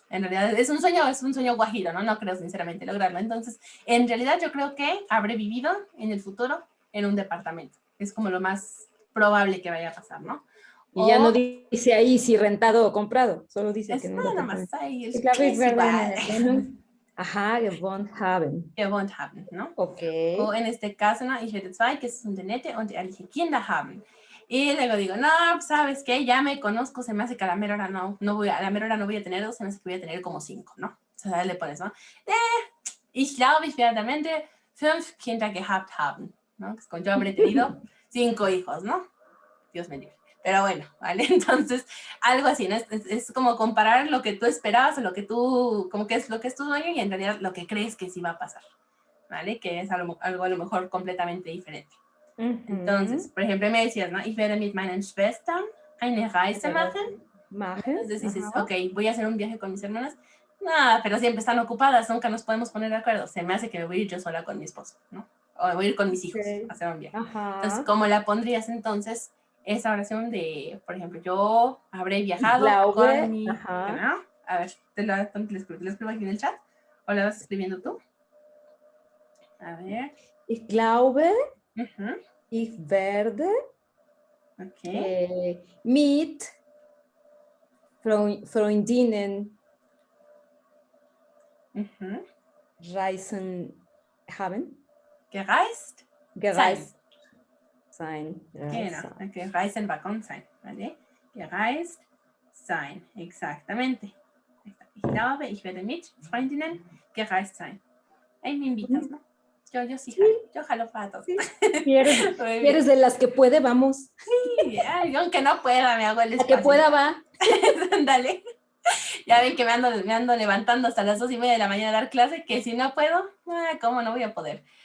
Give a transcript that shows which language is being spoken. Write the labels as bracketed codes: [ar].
[es] En realidad es un sueño guajiro, ¿no? No creo sinceramente lograrlo. Entonces, en realidad yo creo que habré vivido en el futuro en un departamento. Es como lo más probable que vaya a pasar, ¿no? Y ya no dice ahí si rentado o comprado, solo dice que no. Nada más ahí. [de] Ich glaube, ich werde eine Wohnung gewohnt haben. Gewohnt haben, [es] ¿no? Okay. O en este caso, ¿no? [de] Ich werde 2 gesunde, nette und ehrliche Kinder haben. [es] Y luego digo, no, ¿sabes qué? Ya me conozco, se me hace que a la mera hora no voy a tener 2, se me hace que voy a tener como 5, ¿no? O sea, le pones, ¿no? [de] Ich glaube, ich werde am Ende 5 Kinder gehabt haben, [es] ¿no? Yo habré tenido 5 hijos, ¿no? Dios me libre. Pero bueno, ¿vale? Entonces, algo así, ¿no? Es como comparar lo que tú esperabas o lo que tú, como que es lo que es tu sueño y en realidad lo que crees que sí va a pasar, ¿vale? Que es algo a lo mejor completamente diferente. Entonces, por ejemplo, me decías, ¿no? [de] Ich werde mit meinen Schwestern eine Reise machen. [es] Entonces dices, ok, voy a hacer un viaje con mis hermanas. No, pero siempre están ocupadas, nunca nos podemos poner de acuerdo. Se me hace que me voy a ir yo sola con mi esposo, ¿no? O voy a ir con mis hijos a hacer un viaje. Entonces, ¿cómo la pondrías entonces? Esa oración de, por ejemplo, yo habré viajado con mi... ¿no? A ver, ¿te lo escribo aquí en el chat? ¿O la vas escribiendo tú? A ver. [de] Ich glaube, Ujú, ich werde ok. mit Freundinnen Ujú. reisen haben. Gereist Gereist sein. Genau, Reisen. [es] okay. Reisen va con sein, ¿vale? [de] Gereist sein, [es] exactamente. Ahí está. [de] Ich glaube, ich werde mit Freundinnen gereist sein. [es] Ahí me invitas, ¿no? Yo sí jalo, yo jalo para todos. Si eres, Muy si bien. eres de las que puede, vamos. Sí, ay, yo aunque no pueda, me hago el La espacio. que pueda va. Dale. Ya ven que me ando levantando hasta las 2:30 de la mañana a dar clase, que si no puedo, ¿cómo no voy a poder?